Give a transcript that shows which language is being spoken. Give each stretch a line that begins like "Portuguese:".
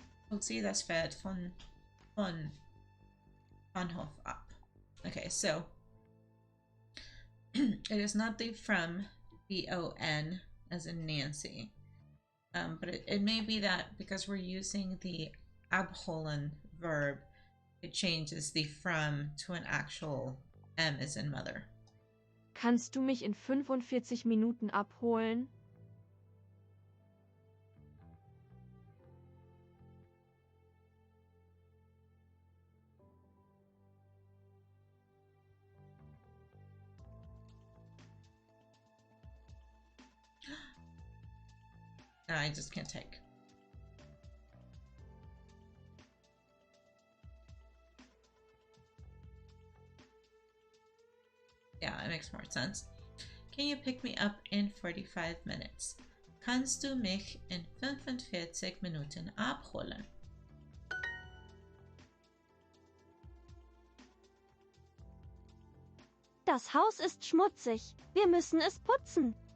German: Holt sie das Pferd von Bahnhof ab?
English: Okay, so it is not the from, B-O-N, as in Nancy. But it may be that because we're using the abholen verb, it changes the from to an actual M as in mother.
German: Kannst du mich in 45 Minuten abholen?
English: No, I just can't take. Yeah, it makes more sense. Can you pick me up in 45 minutes?
German: Kannst du mich in 45 Minuten abholen? Das Haus ist schmutzig. Wir müssen es putzen.